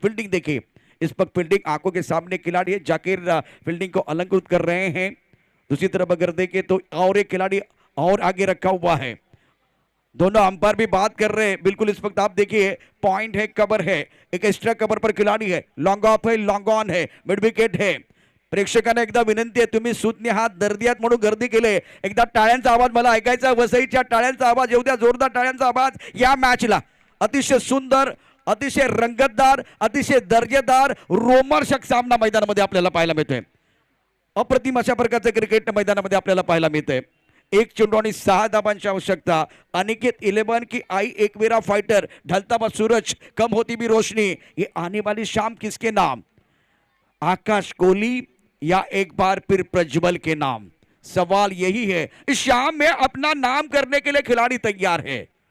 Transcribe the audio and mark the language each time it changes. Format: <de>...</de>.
<hi>Fielding देखिए, इस वक्त फील्डिंग आंखों के सामने खिलाड़ी है, जाकिर फील्डिंग को अलंकृत कर रहे हैं। दूसरी तरफ अगर देखें तो और एक खिलाड़ी और आगे रखा हुआ है, दोनों अंपायर भी बात कर रहे हैं। बिल्कुल इस वक्त आप देखिए, पॉइंट है, कवर है, एक एक्स्ट्रा कवर पर खिलाडी है, लॉन्ग ऑफ है, लॉन्ग ऑन है, मिड विकेट है।</hi> <mr>प्रेक्षकांना एकदा विनंती आहे, तुम्ही सुज्ञ हात दर्दी आहात म्हणून गर्दी केले, एकदा टाळ्यांचा आवाज मला ऐकायचा, वसईच्या टाळ्यांचा आवाज येऊ द्या, जोरदार टाळ्यांचा आवाज या मॅचला। अतिशय सुंदर, अतिशय रंगतदार, अतिशय दर्जेदार, रोमांचक सामना मैदानामध्ये आपल्याला पाहायला मिळतोय। अप्रतिम अशा प्रकारचे क्रिकेट मैदानामध्ये आपल्याला पाहायला मिळतंय। 1 चेंडू आणि 6 धावांची आवश्यकता।</mr> <hi>अनिकेत 11 की आई एकवीरा फाइटर, ढलता हुआ सूरज, कम होती भी रोशनी, ये आने वाली शाम किसके नाम? आकाश कोहली या एक बार फिर प्रज्वल के नाम? सवाल यही है। इस शाम में अपना नाम करने के लिए खिलाड़ी तैयार है।</hi>